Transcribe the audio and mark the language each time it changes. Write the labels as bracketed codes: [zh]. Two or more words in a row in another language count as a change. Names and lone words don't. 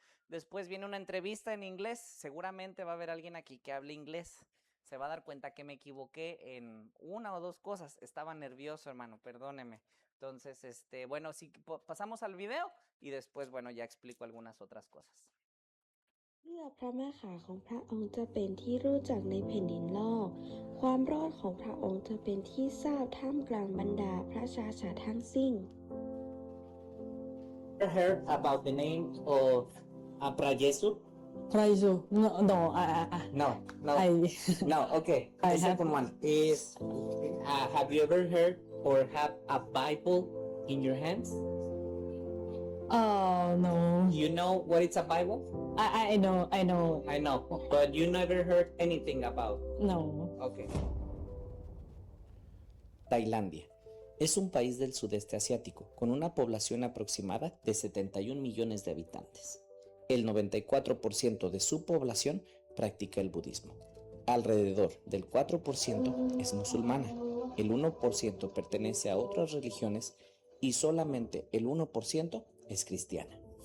[es] Después viene una entrevista en inglés. Seguramente va a haber alguien aquí que hable inglés. Se va a dar cuenta que me equivoqué en una o dos cosas. Estaba nervioso, hermano, perdóneme. Entonces, bueno, sí, pasamos al video y después, bueno, ya explico algunas otras cosas. [th] เพื่อพระมหาของพระองค์จะเป็นที่รู้จักในแผ่นดินโลกความรอดของพระองค์จะเป็นที่ทราบท่ามกลางบรรดาพระชาชาทั้งสิ้น [en] Ever heard about the name of Prayesu? Praiso. No, no, No, no, I, no. Okay, I the have. second one is: have you ever heard or have a Bible in your hands? Oh no. You know what it's a Bible? I know. I know, but you never heard anything about. No. Okay. Tailandia. [es] Es un país del sudeste asiático, con una población aproximada de 71 millones de habitantes. El 94% de su población practica el budismo. Alrededor del 4% es musulmana, el 1% pertenece a otras religiones y solamente el 1% es cristiana.